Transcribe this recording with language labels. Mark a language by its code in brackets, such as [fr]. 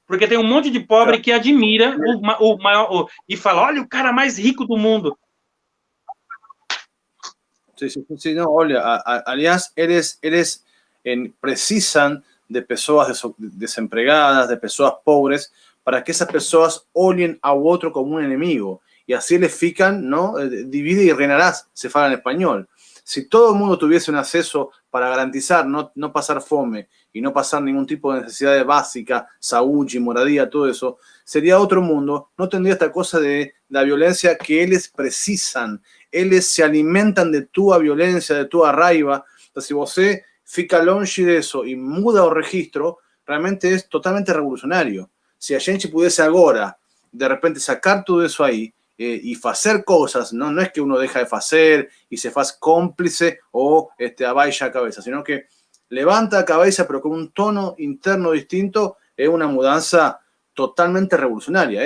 [pt] Porque tem um monte de pobre que admira o maior e fala: olha, o cara mais rico do mundo. Sí, no, olha, aliás, eles precisan de pessoas desempregadas, de pessoas pobres, para que esas pessoas olhem ao outro como un enemigo. [es] Y así les fican, ¿no? Divide y reinarás, se fala en español. Si todo el mundo tuviese un acceso para garantizar no pasar [pt] fome [es] y no pasar ningún tipo de necesidad básica, [pt] saúde, moradía, [es] todo eso, sería otro mundo. No tendría esta cosa de la violencia que ellos precisan. Ellos se alimentan de tu violência, [pt] de tua raiva. [es] Entonces, [pt] si você fica longe disso e muda o registro, realmente é totalmente revolucionário. Se a gente pudesse agora, de repente, sacar tudo isso aí e fazer coisas, não é que [es] uno deja de [pt] fazer e se faz cómplice ou abaixa a cabeça, [es] sino que levanta a cabeça, pero con un tono interno distinto, [pt] é uma mudança totalmente revolucionária.